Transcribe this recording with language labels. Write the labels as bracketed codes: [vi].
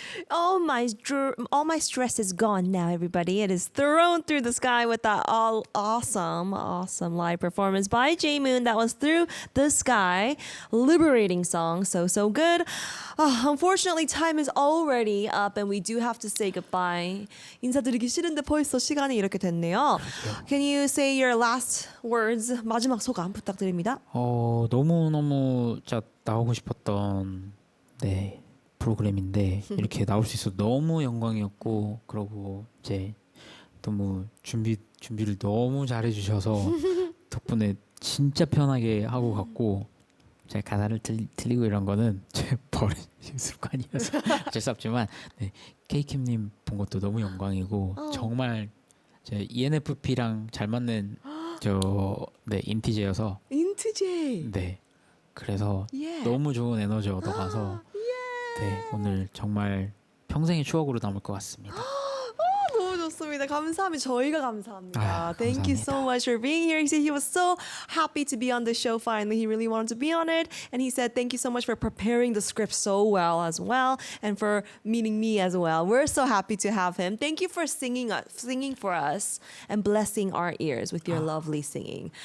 [en] All my stress is gone now, everybody. It is thrown through the sky with that all awesome live performance by J-Moon. That was Through the Sky. Liberating song. So good. Unfortunately, time is already up and we do have to say goodbye. [ko] 인사드리기 싫은데 벌써 시간이 이렇게 됐네요. [en] Can you say your last words? [ko] 마지막 소감 부탁드립니다. 너무 진짜 나오고 싶었던 프로그램인데 이렇게 나올 수 있어서 너무 영광이었고 그러고 이제 너무 준비를 너무 잘해 주셔서 덕분에 진짜 편하게 하고 갔고 제 가사를 틀리고 이런 거는 제 버릇 습관이어서 어쩔 수 없지만 네, 케이킴님 본 것도 너무 영광이고 정말 제 ENFP랑 잘 맞는 네 인티제여서 인트제. 네 그래서 예. 너무 좋은 에너지 얻어가서 네 오늘 정말 평생의 추억으로 남을 것 같습니다. 너무 좋습니다. 감사합니다. 저희가 감사합니다. 아, [en] Thank you so [ko] 감사합니다. [en] much for being here. He said he was so happy to be on the show finally. He really wanted to be on it. And he said thank you so much for preparing the script so well as well and for meeting me as well. We're so happy to have him. Thank you for singing for us and blessing our ears with your lovely singing.